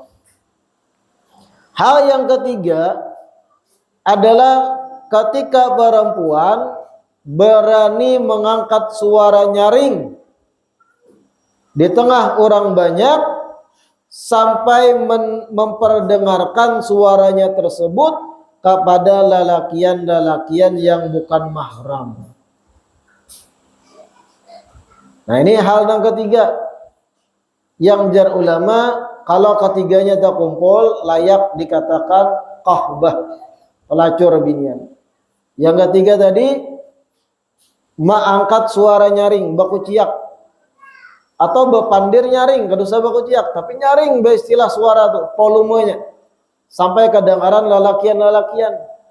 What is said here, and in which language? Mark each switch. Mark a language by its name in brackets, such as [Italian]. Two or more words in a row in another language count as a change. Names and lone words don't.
[Indonesian] Hal yang ketiga adalah ketika perempuan berani mengangkat suara nyaring di tengah orang banyak sampai memperdengarkan suaranya tersebut kepada lalakian-lalakian yang bukan mahram. [Banjar] Nah ini hal yang ketiga yang jar ulama, kalau ketiganya terkumpul layak dikatakan qahbah, pelacur binian. Yang ketiga tadi mengangkat suara nyaring, baku ciak, atau bepandir nyaring, kada usah baku ciak, tapi nyaring beristilah suara tuh, volumenya sampai kedengaran lalakian-lalakian.